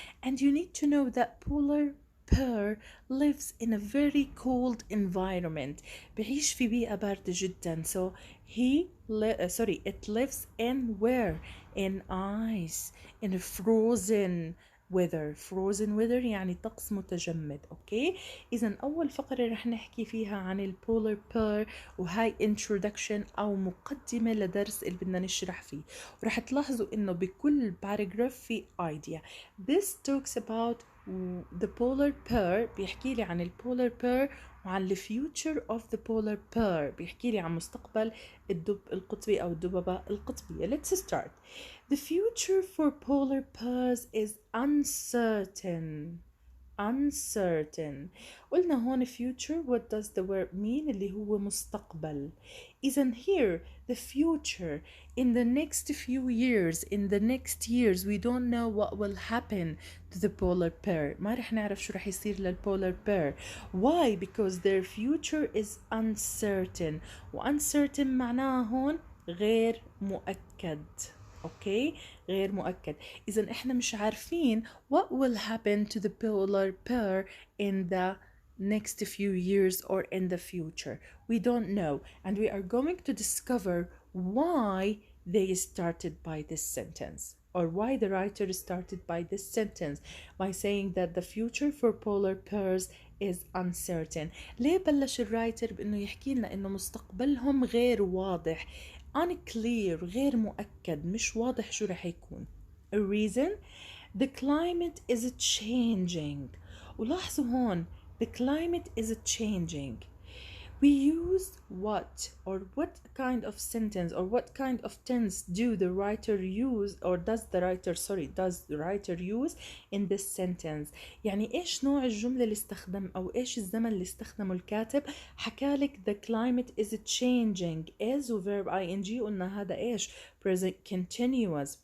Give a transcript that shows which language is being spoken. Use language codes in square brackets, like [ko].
[en] And you need to know that polar bear lives in a very cold environment. [ar] بعيش في بيئة باردة جدا. [en] So it lives in where? In ice, in frozen weather. Frozen weather [ar] يعني طقس متجمد. اوكي, اذا اول فقرة رح نحكي فيها عن البولار بير، وهاي introduction او مقدمة لدرس اللي بدنا نشرح فيه، ورح تلاحظوا انه بكل باراجراف في idea. [en] This talks about the polar bear. [ar] بيحكي لي عن البولار بير وعن [en] the future of the polar bear. [ar] بيحكي لي عن مستقبل الدب القطبي أو الدببة القطبية. [en] Let's start. The future for polar bears is uncertain. Uncertain. [ar] قلنا هون [en] future, what does the word mean؟ [ar] اللي هو مستقبل. [en] إذن here the future, in the next few years, in the next years we don't know what will happen to the polar bear. [ar] ما رح نعرف شو رح يصير للpolar bear. [en] Why? Because their future is uncertain. [ar] و uncertain معناها هون غير مؤكد. اوكي, غير مؤكد. إذا احنا مش عارفين [en] what will happen to the polar bear in the next few years or in the future. We don't know, and we are going to discover why they started by this sentence, or why the writer started by this sentence by saying that the future for polar bears is uncertain. [ar] ليه بلش الرايتر بأنه يحكي لنا إنه مستقبلهم غير واضح؟ unclear, غير مؤكد، مش واضح شو رح يكون. [en] A reason? The climate is changing. [ar] ولاحظوا هون [en] the climate is changing. We use what, or what kind of sentence, or what kind of tense do the writer use, or does the writer use in this sentence؟ [ar] يعني ايش نوع الجملة اللي استخدم او ايش الزمن اللي استخدمه الكاتب؟ حكالك [en] the climate is changing is و verb ing، [ar] قلنا هذا ايش؟ [en] present continuous.